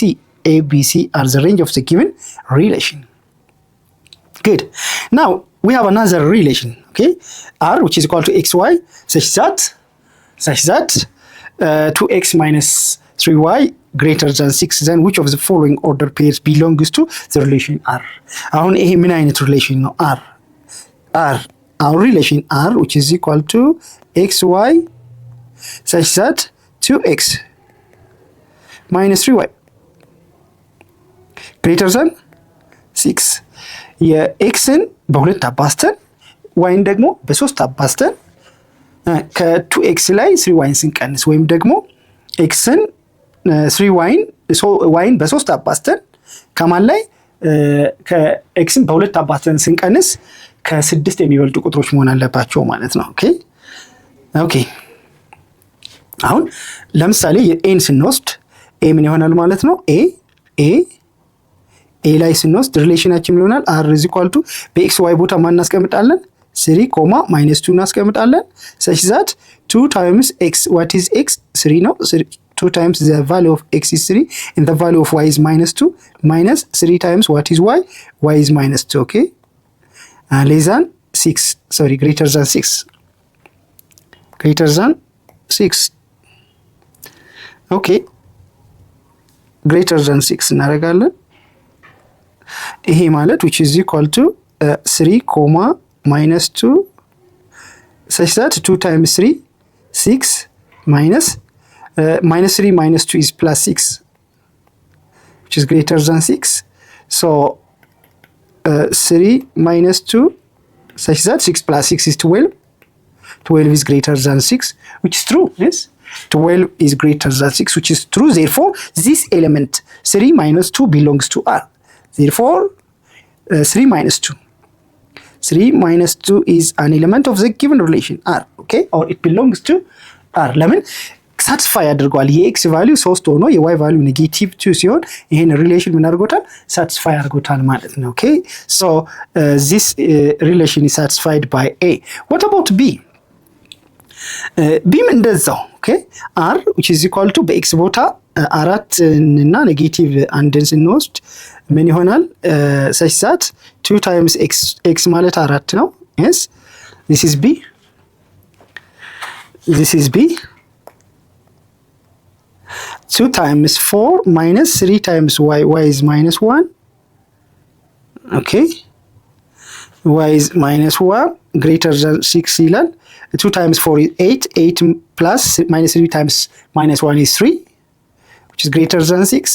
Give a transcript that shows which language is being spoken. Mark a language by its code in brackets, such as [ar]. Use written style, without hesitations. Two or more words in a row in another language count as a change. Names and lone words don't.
[en] A, B, C are the range of the given relation. Good. Now, we have another relation, okay? R, which is equal to xy, such that 2x minus 3y greater than 6, then which of the following order pairs belongs to the relation R? [am] አሁን ይሄ ምን አይነት relation ነው? [en] Our relation R, which is equal to xy, such that 2x minus 3y greater than 6. [am] የኤክስን በሁለት አባዝተን ዋይን ደግሞ በሶስት አባዝተን ከ2 ኤክስ ላይ 3 ዋይን ስንቀንስ ወይም ደግሞ ኤክስን 3 ዋይን በሶስት አባዝተን ከማን ላይ ከኤክስን በሁለት አባዝተን ስንቀንስ ከ6 የሚበልጡ ቁጥሮች መሆን አለባቸው ማለት ነው። ኦኬ አሁን ለምሳሌ የኤን ስንወስድ ኤ ምን ይሆናል ማለት ነው? ኤ ላይ ስንወስድ ሪሌሽናችን ምን ይሆናል? [en] r is equal to [am] በኤክስ ዋይ ቦታ ማን እናስቀምጣለን? 3 ኮማ ማይነስ 2 እናስቀምጣለን። [en] such that 2 times x, what is x? 3 ነው። 2 times the value of x is 3 and the value of y is minus 2 minus 3 times what is y? y is minus 2, okay? Less than 6, sorry, greater than 6. Okay, greater than 6 [am] እናደርጋለን። ይሄ ማለት [en] which is equal to 3 comma minus 2 such that 2 times 3 6 minus 3 minus 2 is plus 6, which is greater than 6. So 3 minus 2 such that 6 plus 6 is 12. 12 is greater than 6, which is true. Yes, 12 is greater than 6, which is true. Therefore this element 3 minus 2 belongs to R. Therefore 3 minus 2 is an element of the given relation R, okay? Or it belongs to R. [am] ለምን ሳቲስፋይ አድርጓል? የኤክስ ቫልዩ 3 ሆኖ የዋይ ቫልዩ ኔጌቲቭ 2 ሲሆን ይሄን ሪሌሽን ምን አድርጎታል? ሳቲስፋይ አድርጎታል ማለት ነው። [en] okay so this relation is satisfied by A. What about B? [am] ቢም እንደዛው ኦኬ R which is equal to በኤክስ ቦታ 4 እና ኔጌቲቭ 1 ስንወስድ ምን ይሆናል? [en] such that 2 times x [am] ማለት 4 ነው። [en] yes, this is B. 2 times 4 minus 3 times y is minus 1. okay, y is minus 1 greater than 6 ይላል። 2 times 4 is 8 plus minus 3 times minus 1 is 3, which is greater than 6.